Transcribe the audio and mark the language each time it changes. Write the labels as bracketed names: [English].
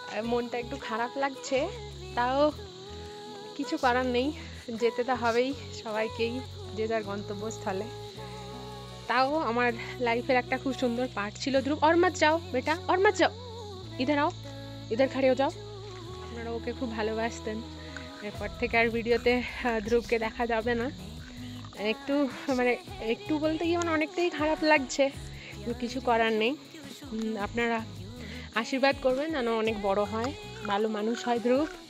[Bangla] মনটা একটু খারাপ লাগছে, তাও কিছু করার নেই, যেতে তো হবেই সবাইকেই যে যার গন্তব্যস্থলে। তাও আমার লাইফের একটা খুব সুন্দর পার্ট ছিল ধ্রুব। [Hindi] और मत जाओ बेटा, और मत जाओ, इधर आओ, इधर खड़े हो जाओ। [Bangla] আপনারা ওকে খুব ভালোবাসতেন। এরপর থেকে আর ভিডিওতে ধ্রুবকে দেখা যাবে না। একটু মানে একটু বলতে গিয়ে মানে অনেকটাই খারাপ লাগছে, কিছু করার নেই। আপনারা আশীর্বাদ করবেন যেন অনেক বড় হয়, ভালো মানুষ হয় ধ্রুব।